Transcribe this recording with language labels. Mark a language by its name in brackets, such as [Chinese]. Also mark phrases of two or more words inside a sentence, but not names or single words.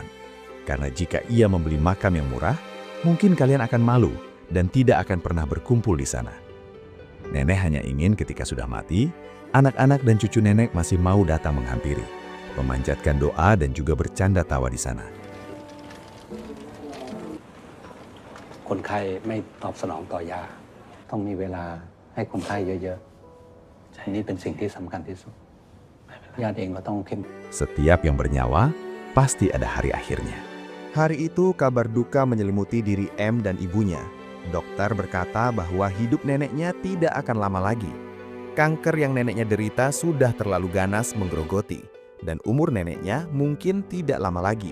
[Indonesian] Karena jika ia membeli makam yang murah, mungkin kalian akan malu dan tidak akan pernah berkumpul di sana. Nenek hanya ingin ketika sudah mati, anak-anak dan cucu nenek masih mau datang menghampiri, memanjatkan doa dan juga bercanda tawa di sana. [Thai] คนไข้ไม่ตอบสนองต่อยาต้องมีเวลาให้คนไข้เยอะๆอันนี้เป็นสิ่งที่สำคัญที่สุดญาติเองก็ต้องเข้ม [Indonesian] Setiap yang bernyawa pasti ada hari akhirnya. Hari itu kabar duka menyelimuti diri M dan ibunya. Dokter berkata bahwa hidup neneknya tidak akan lama lagi. Kanker yang neneknya derita sudah terlalu ganas menggerogoti, dan umur neneknya mungkin tidak lama lagi.